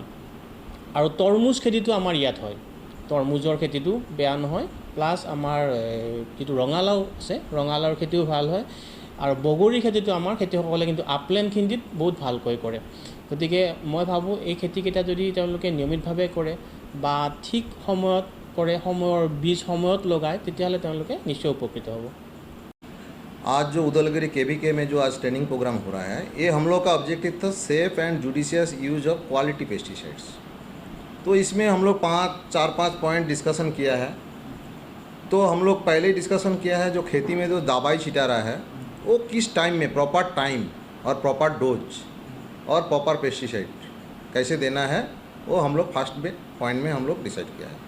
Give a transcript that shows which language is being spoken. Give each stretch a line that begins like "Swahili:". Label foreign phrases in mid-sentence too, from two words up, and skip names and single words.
Assamese: আৰু তৰমুজ খেতিটো আমাৰ ইয়াত হয়, তৰমুজৰ খেতিটো বেয়া নহয়, প্লাছ আমাৰ যিটো ৰঙালাও আছে, ৰঙালাওৰ খেতিও ভাল হয়। আৰু বগৰীৰ খেতিটো আমাৰ খেতিয়কসকলে কিন্তু আপলেণ্ডখিনিত বহুত ভালকৈ কৰে। গতিকে মই ভাবোঁ এই খেতিকেইটা যদি তেওঁলোকে নিয়মিতভাৱে কৰে বা ঠিক সময়ত কৰে, সময়ৰ বীজ সময়ত লগায়, তেতিয়াহ'লে তেওঁলোকে নিশ্চয় উপকৃত হ'ব।
Hindi: आज जो उदलगिरी KVK में जो आज
English: training program
Hindi: हो रहा है, ये हम लोग का ऑब्जेक्टिव था
English: safe and judicious use of quality pesticides.
Hindi: तो इसमें हम लोग 4-5
English: point discussion
Hindi: किया है। तो हम लोग पहले ही डिस्कशन किया है जो खेती में जो दवाई छिटा रहा है वो किस टाइम में,
English: proper time
Hindi: और
English: proper dose
Hindi: और
English: proper pesticide
Hindi: कैसे देना है, वो हम लोग
English: first point
Hindi: में हम लोग डिसाइड किया है।